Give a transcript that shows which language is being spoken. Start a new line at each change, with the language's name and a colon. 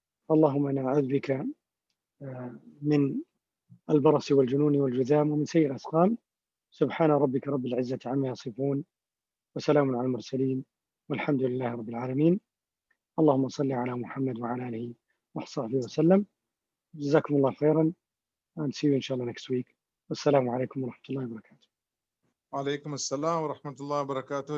Arabic: اللهم نعوذ بك من البرص والجنون والجذام ومن سيء الأسقام. سبحان ربك رب العزة عما يصفون، وسلام على المرسلين، والحمد لله رب العالمين. اللهم صل على محمد وعلى آله وصحبه وسلم. جزاكم الله خيرا
English: and see you inshallah next week.
Arabic: والسلام عليكم ورحمة الله وبركاته. وعليكم السلام ورحمة الله وبركاته.